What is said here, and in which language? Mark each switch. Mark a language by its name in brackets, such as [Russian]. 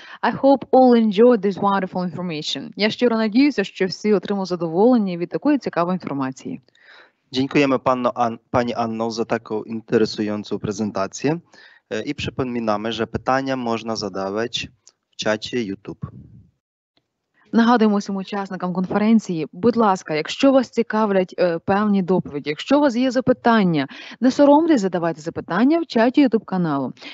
[English] I hope all enjoyed this wonderful information. [Ukrainian] Я щиро надіюся, що всі отримали задоволення від такої цікавої інформації. [Polish] Dziękujemy Pani Anno za taką interesującą prezentację i przypominamy, że pytania można zadawać w czacie YouTube. [Ukrainian] Нагадуємо всім учасникам конференції, будь ласка, якщо вас цікавлять певні доповіді, якщо у вас є запитання, не соромтесь, задавайте запитання в чаті YouTube каналу.